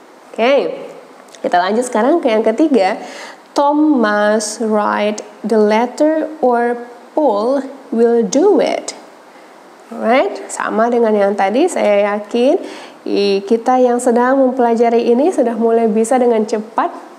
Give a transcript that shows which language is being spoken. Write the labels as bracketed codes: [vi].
[id] Oke, kita lanjut sekarang ke yang ketiga. [en] Tom must write the letter or Paul will do it. [id] Alright, sama dengan yang tadi, saya yakin kita yang sedang mempelajari ini sudah mulai bisa dengan cepat.